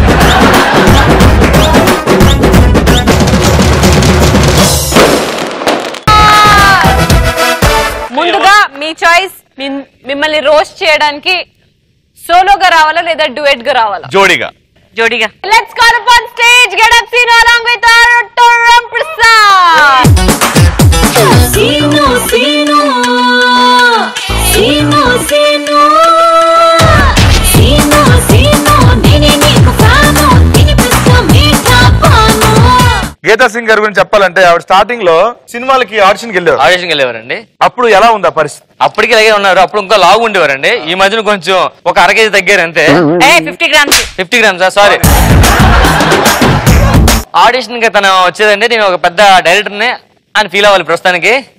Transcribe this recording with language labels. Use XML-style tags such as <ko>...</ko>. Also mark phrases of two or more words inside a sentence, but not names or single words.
<te>ముందుగా మీ చాయిస్. మిమ్మల్ని రోస్ట్ చేయడానికి సోలోగా రావాలా లేదా డ్యూయట్ గా రావాలా? జోడిగా. జోడిగా.</te> <en>Let's call upon stage. Get up, Sino, along with our Taram Prasad. Sino, Sino, Sino, Sino, Sino, Sino.</en> <te>నేనే నీకు ఫ్యానో, నేనే పిస్కా మీఠా పానో. గీతా సింగ్ గారి గురించి చెప్పాలంటే ఆవిడ స్టార్టింగ్ లో సినిమాలకి ఆడిషన్కి వెళ్ళేవారండి. అప్పుడు ఎలా ఉంది ఆ పరిస్థితి? అప్పటికి అలాగే ఉన్నారు. అప్పుడు ఇంకా లావు ఉండేవారండి. ఈ మధ్యన కొంచెం ఒక 1 kg తగ్గారు అంతే.</te> <en>50 grams. 50 grams సారీ.</en> <te>ఆడిషన్ కి తను వచ్చేదండి, నేను ఒక పెద్ద డైరెక్టర్ ని అని ఫీల్ అవ్వాలి ప్రస్తుతానికి.</te>